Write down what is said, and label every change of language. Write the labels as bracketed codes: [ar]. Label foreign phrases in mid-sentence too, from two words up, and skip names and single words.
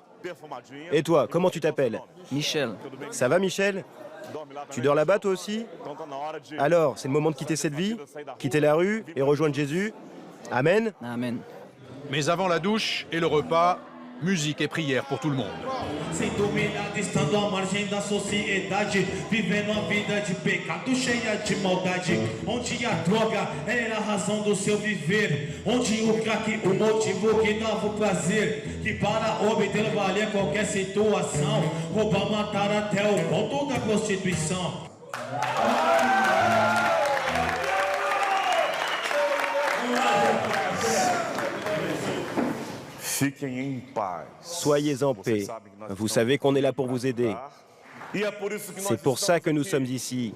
[fr] Et toi, comment tu t'appelles? Michel. Ça va Michel? Tu dors là-bas toi aussi? Alors, c'est le moment de quitter cette vie? Quitter la rue et rejoindre Jésus? Amen? Amen. Mais avant la douche et le repas, musique et prière pour tout le monde. [pt] Sem dominado, estando à margem da sociedade, vivendo a vida de pecado cheia de maldade, onde a droga era a razão do seu viver, onde o crack o motivo que dava o prazer, que para obter valer qualquer situação, roubar, matar até o ponto da prostituição. [fr] Soyez en paix. Vous savez qu'on est là pour vous aider. C'est pour ça que nous sommes ici.